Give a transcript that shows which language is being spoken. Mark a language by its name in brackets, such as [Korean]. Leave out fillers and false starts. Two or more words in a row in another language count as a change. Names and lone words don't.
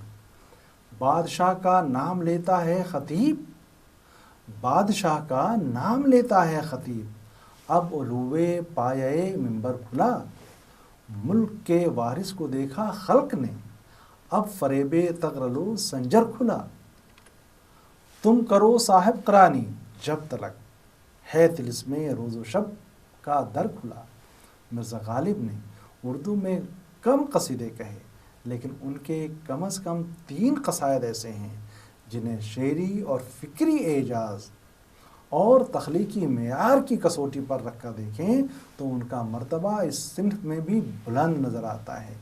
[Urdu] بادشاہ کا نام لیتا ہے خطیب، بادشاہ کا نام لیتا ہے خطیب، اب علوے پایہ منبر کھلا، ملک کے وارث کو دیکھا خلق نے، اب فریب تغرلو سنجر کھلا۔ تم کرو صاحب قرانی جب تلک، ہے طلسم روز و شب کا در کھلا۔ مرزا غالب نے اردو میں کم قصیدے کہے، لیکن ان کے کم از کم 3 قصائد ایسے ہیں جنہیں شعری اور فکری اعجاز اور تخلیقی معیار کی کسوٹی پر رکھ کر دیکھیں تو ان کا مرتبہ اس صنف میں بھی بلند نظر آتا ہے۔